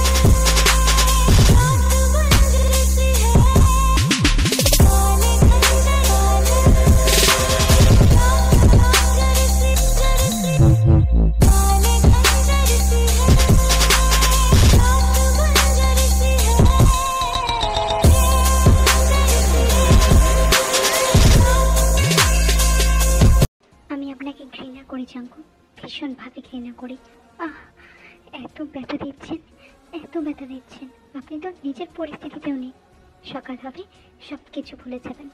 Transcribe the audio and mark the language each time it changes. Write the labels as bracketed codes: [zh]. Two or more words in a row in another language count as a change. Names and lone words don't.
[hi] रात बंजर सी है, काले अंबर सी है। रात बंजर सी, काले अंबर सी है। रात बंजर सी है। [bn] আমি আপনাকে ঘৃণা করি জাঙ্কু, ভীষণভাবে ঘৃণা করি। আহ, এত ব্যথা দিচ্ছেন, এত ব্যথা দিচ্ছেন। আপনি তো নিজের পরিস্থিতিতেও নেই। সকাল হবে সব কিছু ভুলে যাবেন।